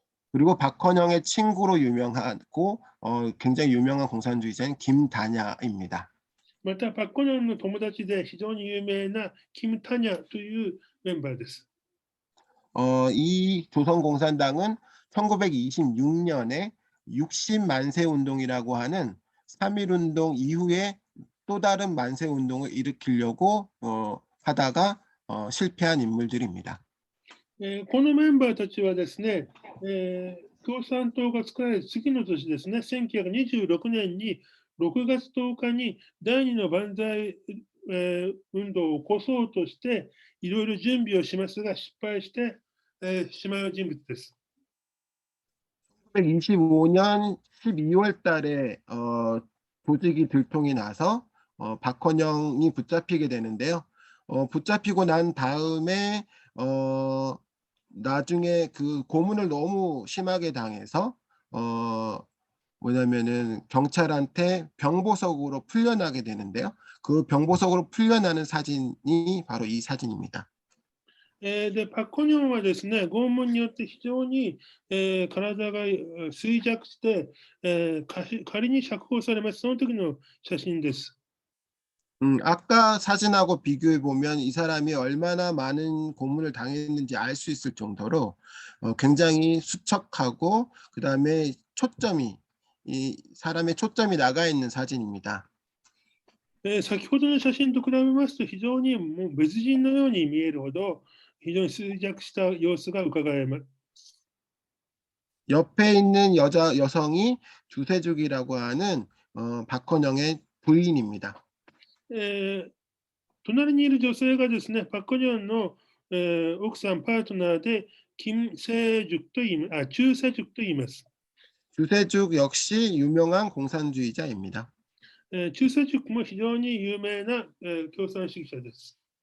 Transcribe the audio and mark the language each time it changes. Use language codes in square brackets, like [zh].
[ko] 그리고 박헌영의 친구로 유명하고 굉장히 유명한 공산주의자인 김다냐입니다. [ja] また、パク・コニョンの友達で非常に有名なキム・タニャというメンバーです。 [ko] 이 조선공산당은 1926년에 60만세 운동이라고 하는 3.1운동 이후에 또 다른 만세 운동을 일으키려고 하다가 실패한 인물들입니다. [ja] このメンバーたちはですね、共産党が作られる次の年ですね、1926年に6月10日に第二の万歳、運動を起こそうとして、いろいろ準備をしますが、失敗して、しまう人物です。 [ko] 1925년 12월 달에 조직이 들통이 나서 박헌영이 붙잡히게 되는데요. 붙잡히고 난 다음에 나중에 그 고문을 너무 심하게 당해서 뭐냐면은 경찰한테 병보석으로 풀려나게 되는데요. 그 병보석으로 풀려나는 사진이 바로 이 사진입니다. [ja] で、パク・コニョンはですね、拷問によって非常に、体が衰弱して、仮に釈放されます。その時の写真です。 [ko] 아까 사진하고 비교해 보면 이 사람이 얼마나 많은 고문을 당했는지 알 수 있을 정도로 굉장히 수척하고 그 다음에 이 사람의 초점이 나가 있는 사진입니다. [ja] 先ほどの写真と比べますと、非常にもう別人のように見えるほど、非常に衰弱した様子が伺えます。 [ko] 옆에 있는 여성이 주세죽이라고 하는 박헌영의 부인입니다. [ja] 隣にいる女性がですね、パク・コニョンの、奥さん、パートナーで、金世塾と言います。中世塾と言います。 [ko] 주세죽 역시 유명한 공산주의자입니다. [ja] 中世塾も非常に有名な、共産主義者です。